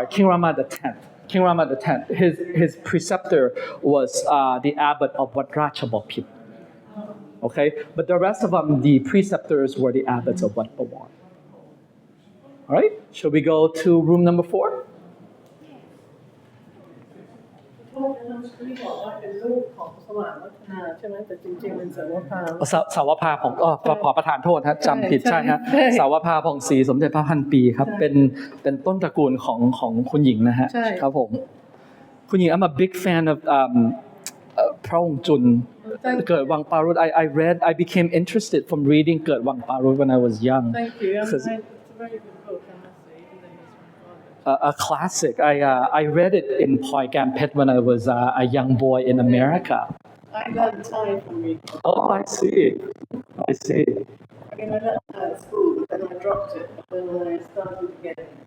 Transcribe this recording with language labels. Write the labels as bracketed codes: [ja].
[en] King Rama X. His preceptor was the abbot of Wat Ratchabapit. Okay, but the rest of them, the preceptors were the abbots of Wat Bawon. All right, shall we go to room number 4? [th] ที่บอกว่าเป็นลูกของสว่างวัฒนาใช่ไหมแต่จริงๆเป็นสาวพา สาวพาของขอประทานโทษฮะจำผิดใช่ฮะสาวพาผ่องศรีสมเด็จพระพันปีครับเป็นต้นตระกูลของคุณหญิงนะฮะครับผมคุณหญิง [en] I'm a big fan of [th] พระองค์จุนเกิดวังปารุต [en] I became interested from reading [th] เกิดวังปารุต [en] when I was young. Thank you. It's a very good book, I must say, even though it's from father. A classic. I read it in Poi Gampet when I was a young boy in America. I learned Thai from reading. Oh, I see. I mean, I learned Thai at school, but then I dropped it. But then when I started again,